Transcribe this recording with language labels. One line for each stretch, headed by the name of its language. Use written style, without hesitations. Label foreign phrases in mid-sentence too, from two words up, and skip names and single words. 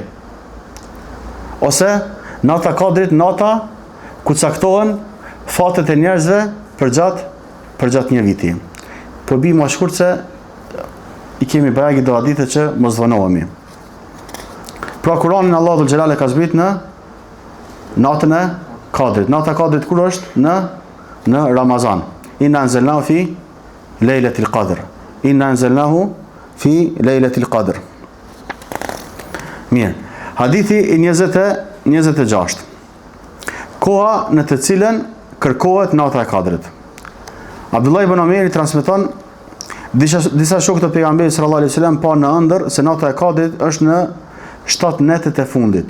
Albanian: Ose nata e Kadrit, nata ku caktohen fatet e njerëzve për gjatë një viti. Po bi më shkurt se i kemi bëragi do hadithe që mos zvënohemi. Pra Kur'anin Allahu
Arabic: ذو الجلال
Albanian: e ka zbrit në natën e Kadrit. Nata e Kadrit kur është? Në Ramazan.
Arabic: إنا أنزلناه في ليلة القدر إنا أنزلناه في ليلة القدر.
Albanian: Mirë. Hadithi i 26. Koha në të cilën kërkohet nata e Kadrit. Abdullah ibn Omeri transmeton disa shokë të pejgamberit
Arabic: صلى الله عليه وسلم
Albanian: pa në ëndër se nata e Kadrit është në 7 netet e fundit.